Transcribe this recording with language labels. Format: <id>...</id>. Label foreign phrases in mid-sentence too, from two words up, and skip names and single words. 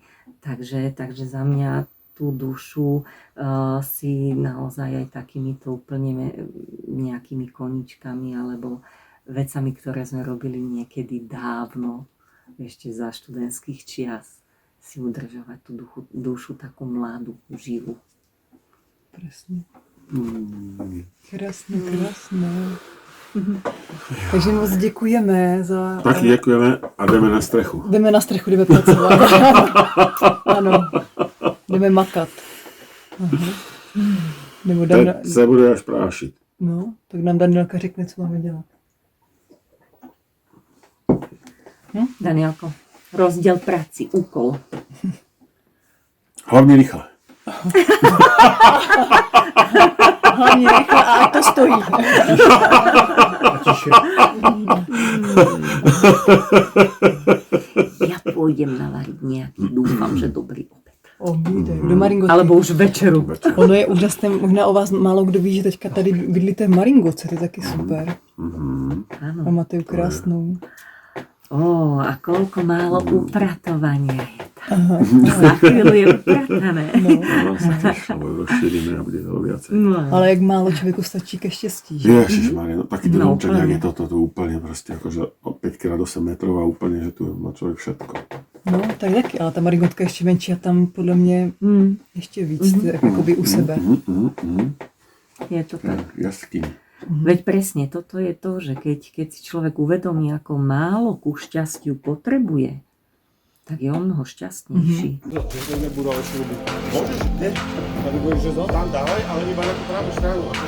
<sk>Takže za mňa tú dušu si naozaj aj takýmito úplne nejakými koničkami alebo vecami, ktoré sme robili niekedy dávno, ešte za študentských čias, si udržovať tú dušu takú mladú, živú. Presne. Krásne.</sk> <cs>Takže moc děkujeme za... Taky děkujeme a jdeme na strechu. Jdeme na strechu, jdeme pracovat. Ano, jdeme makat. Teď se bude až prášit. No, tak nám Danielka řekne, co máme dělat. Danielko, rozdiel práci, úkol. Hlavně rychle. Hlavně rychle a ať to stojí.</cs> <sk>Ja pôjdem navariť nejaký, dúfam, že dobrý obed.</sk> <cs>Obídek, do Maringotky.</cs> <sk>Alebo už večeru.</sk> <cs>Ono je úžasné, možná o vás málo kdo ví, že teďka tady bydlíte v Maringotce, to je taky super.</cs> <sk>Áno.</sk> <cs>Pamatuju krásnou.</cs> <sk>A koľko málo upratovania je tam. Za chvíľu je upratané. No, sa tešilo, rozšírime a bude toho viacej. No.</sk> <cs>Ale jak málo člověku stačí ke štěstí. Že? Ježišmarja,</cs> <sk>no taký No, domček, jak úplne. je toto, tu úplne proste akože 5x8 metrov a úplne, že tu má človek všetko. No,</sk> <cs>tak taky, ale ta Maringotka ještě menší a tam podle mě ještě víc, tak jakoby u sebe. Je to tak.</cs> <sk>Jaskyň. Veď presne, toto je to, že keď si človek uvedomí, ako málo ku šťastiu potrebuje, tak je o mnoho šťastnejší.</sk> <cs>Nebudu ale šruby.</cs> <sk>Môžeš? Nie.</sk> <cs>Tady budeš řezat?</cs> <sk>Tam dávaj, ale iba na tú pravú stranu.</sk>